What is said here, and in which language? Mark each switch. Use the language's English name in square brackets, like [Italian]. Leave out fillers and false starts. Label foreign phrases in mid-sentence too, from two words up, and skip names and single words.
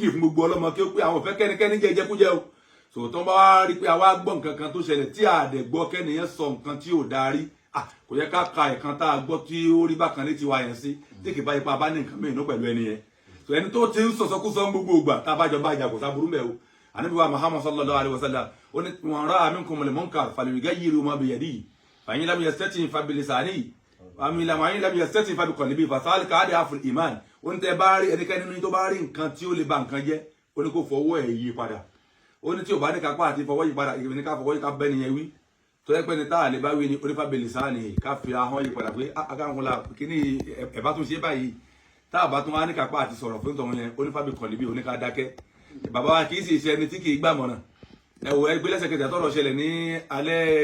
[Yoruba] fún gbogbo ọlọ́mọ kí ó pé àwọn òfẹ́ kẹ́nikẹ́ni jẹ ìjẹkújẹ o sòtọ́ bá wá rí pé àwa gbọ́ nǹkan kan tó ṣẹlẹ̀ tí àdẹ̀ gbọ́ kẹ́niyẹn sọ nǹkan tí ò darí kò yẹ ká ka ẹ̀kan tá a gbọ́ tí ó rí bákan létí wa yẹn sí tí kì bá ipa bá ní nǹkan mìíràn pẹ̀lú ẹni yẹn so ẹni tó ti ń sọ̀sọ́kúsọ gbogbo ìgbà tá a bá jọ bá ìjà kò sáburú mẹ́ o Ànábì wa Muhammad [Arabic] صلى الله عليه وسلم [Yoruba] ó ní [Arabic] من رأى منكم المنكر فليغيره بيده فإن لم يستطع فبلسانه وإن لم يستطع فبقلبه فذلك أضعف الإيمان [Yoruba] ó ní tẹ́ bá rí ẹnikẹ́ni nínú tó bá rí nǹkan tí ó lè ba nǹkan jẹ́ ó ní kó fọwọ́ ẹ̀ yí padà ó ní tí ò bá ní kápá àti fọwọ́ yí padà ìgbìmọ̀ ní ká fọwọ́ yí ká bẹ́ni yẹn wí tó yẹ pé ní táà lè bá wí ní onífà bilisanihi ká fi ahọ́n yí padà pé agáhùnlá kíní ẹ̀bá tún ṣe báyìí táà bá tún wá ní kápá àti sọ̀rọ̀ fún tọ̀hún yẹn onífà biqalbihi oníká dákẹ́ bàbá wa kì í sì ṣe ẹni tí kì í gbàmọ̀ràn ẹwọ ẹgbẹ́ lẹ́sẹ̀kẹsẹ̀ tọ́rọ̀ ṣẹlẹ̀ ní alẹ́